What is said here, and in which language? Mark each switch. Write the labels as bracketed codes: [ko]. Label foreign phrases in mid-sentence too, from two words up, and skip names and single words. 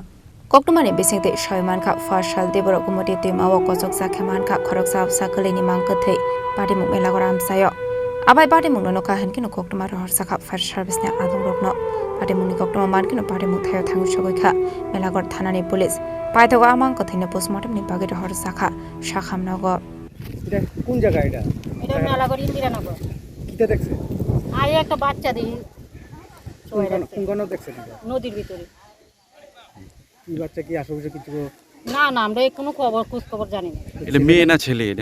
[trp] Koktumani bisingte shoy Mangkha Farsal Deboro Gomati Twimao Kachokjakhe Mangkha Khoroksa Apsa Kwlaini Mangkwthwi Party Mukmela Gora Amsayo Abai Party Mukno ka Hankino Koktumar Horsakha [en] Fire Service [trp] ne Adung Rokno Party Mukni Koktuma Mankino Party Mukthayo Thangu Chogokha Melagor Thanani Police Paithago Mangkwthwi no postmortem ni bagai Khoroksa Shakham nogo [bn] এটা কোন জায়গা এটা এটা মেলাগড় ইন্দিরানগর কিটা দেখছে আই একটা বাচ্চা দেখি কোন দেখছে নদীর ভিতরে কি বাচ্চা কি আশেপাশে কিছু না না আমরা কোনো খোঁজ খবর জানি না এটা মেয়ে না ছেলে এটা